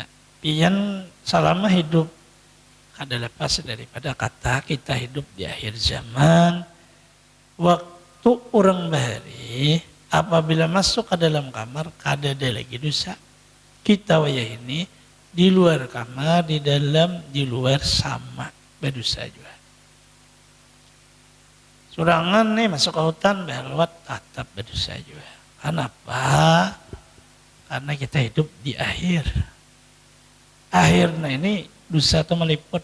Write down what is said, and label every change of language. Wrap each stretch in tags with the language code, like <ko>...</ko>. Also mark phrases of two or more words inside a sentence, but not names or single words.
<id>Pian selama hidup kada lepas daripada kata kita hidup di akhir zaman. Waktu orang bahari apabila masuk ke dalam kamar kada ada lagi dosa. Kita wayah ini di luar kamar, di dalam, di luar sama berdosa juga. Surangan nih masuk ke hutan berlewat tetap berdosa juga. Kenapa? Karena kita hidup di akhir. Akhirnya ini dosa itu meliput.</id>